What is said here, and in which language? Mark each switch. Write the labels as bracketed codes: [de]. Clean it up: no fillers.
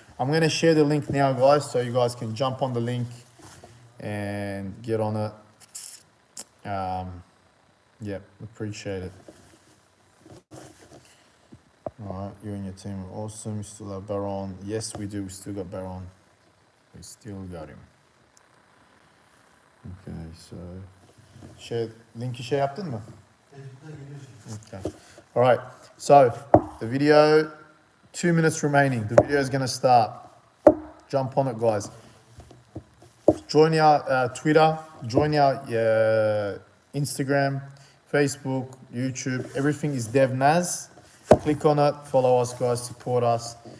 [en] I'm gonna share the link now, guys, so you guys can jump on the link and get on it. Yeah, appreciate it. All right, you and your team are awesome. You still have Baron. Yes, we do. We still got Baron. We still got him. Okay, so share [tr] linki şey yaptın mı? Facebook'ta geliyor şimdi. [en] Okay. All right. So the video, 2 minutes remaining. The video is gonna start. Jump on it, guys. Join our Twitter. Join our Instagram, Facebook, YouTube. Everything is devnaz. Click on it. Follow us, guys. Support us.